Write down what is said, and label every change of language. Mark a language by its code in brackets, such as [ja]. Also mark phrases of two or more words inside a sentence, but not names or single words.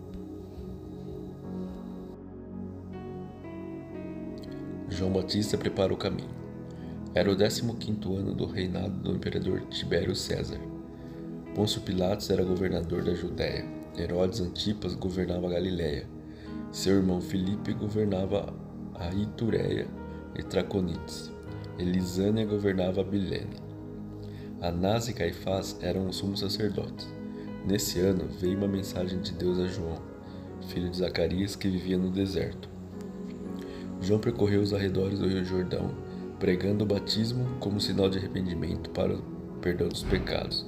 [pt] João Batista prepara o caminho. Era o 15º ano do reinado do imperador Tibério César. Pôncio Pilatos era governador da Judéia. Herodes Antipas governava a Galiléia. Seu irmão Filipe governava a Itureia e Traconites. Elisânia governava a Bilene. Anás e Caifás eram os sumos sacerdotes. Nesse ano veio uma mensagem de Deus a João, filho de Zacarias, que vivia no deserto. João percorreu os arredores do Rio Jordão, pregando o batismo como sinal de arrependimento para o perdão dos pecados.